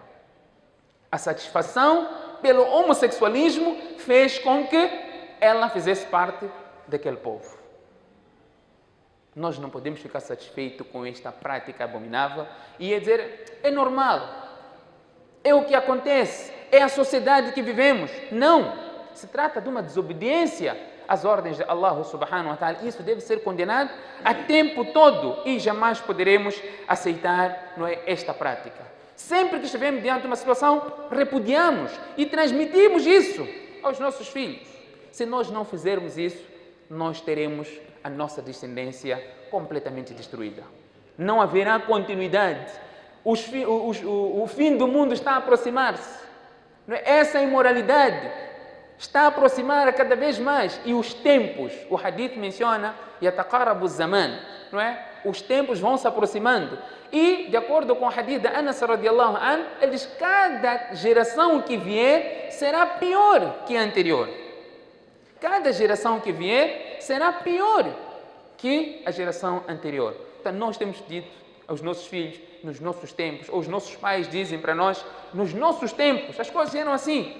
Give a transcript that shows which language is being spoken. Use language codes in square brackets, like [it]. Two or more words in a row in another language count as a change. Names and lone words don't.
[pt] A satisfação pelo homossexualismo fez com que ela fizesse parte daquele povo. Nós não podemos ficar satisfeitos com esta prática abominável e dizer: é normal, é o que acontece, é a sociedade que vivemos. Não! Se trata de uma desobediência às ordens de Allah [ar] سبحانه وتعالى. [pt] Isso deve ser condenado a tempo todo e jamais poderemos aceitar, não é, esta prática. Sempre que estivermos diante de uma situação, repudiamos e transmitimos isso aos nossos filhos. Se nós não fizermos isso, nós teremos a nossa descendência completamente destruída. Não haverá continuidade. O fim do mundo está a aproximar-se. Essa imoralidade está a aproximar cada vez mais. E os tempos, o hadith menciona, [ar] يتقارب زمان, [pt] não é? Os tempos vão se aproximando. E, de acordo com o hadith de Anas [ar] رضي الله عنه, [pt] ele diz: cada geração que vier será pior que a anterior. Cada geração que vier será pior que a geração anterior. Então, nós temos dito aos nossos filhos, nos nossos tempos, ou os nossos pais dizem para nós, nos nossos tempos, as coisas eram assim.